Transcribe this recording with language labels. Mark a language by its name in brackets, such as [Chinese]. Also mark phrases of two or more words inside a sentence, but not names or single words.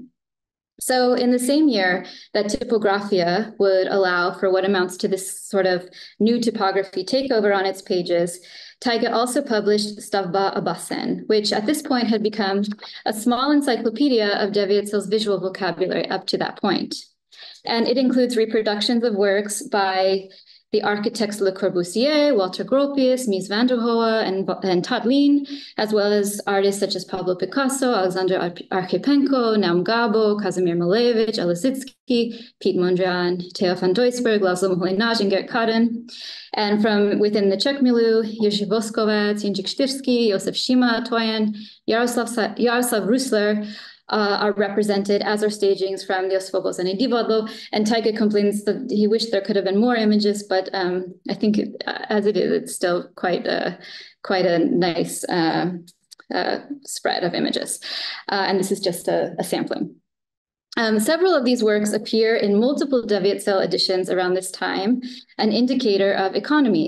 [English] So in the same year that Typographia would allow for what amounts to this sort of new typography takeover on its pages, Taiga also published Stavba a basen, which at this point had become a small encyclopedia of Devětsil's visual vocabulary up to that point. And it includes reproductions of works by the architects Le Corbusier, Walter Gropius, Mies van der Rohe, and Tatlin, as well as artists such as Pablo Picasso, Alexander Archipenko, Naum Gabo, Kazimir Malevich, Elizitsky, Piet Mondrian, Theo van Doisburg, Laszlo Moholy-Nagy, and Gert Kaden. And from within the Czech milieu, Jiří Voskovec, Jindřich Štyrský, Josef Šíma, Toyen, Jaroslav Rusler, are represented, as are stagings from the Osvobozené divadlo. And Taiga complains that he wished there could have been more images, but I think as it is, it's still quite a nice spread of images. And this is just a sampling. Several of these works appear in multiple Devětsil editions around this time, an indicator of economy.